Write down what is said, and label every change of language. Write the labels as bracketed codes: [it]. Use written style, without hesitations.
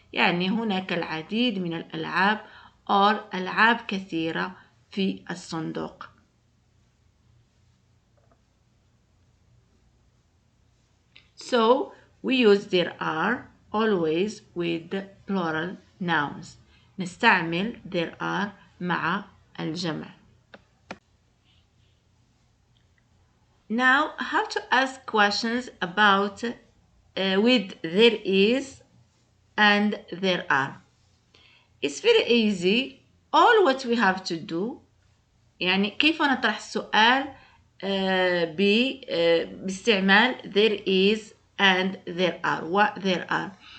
[ar] يعني هناك العديد من الألعاب or ألعاب كثيرة في الصندوق. [en] So we use there are always with the plural nouns. [ar] نستعمل [en] there are [ar] مع الجمع. [en] Now, how to ask questions about with there is and there are. It's very easy. All what we have to do [ar] يعني كيف نطرح السؤال باستعمال [en] there is and there are what there are.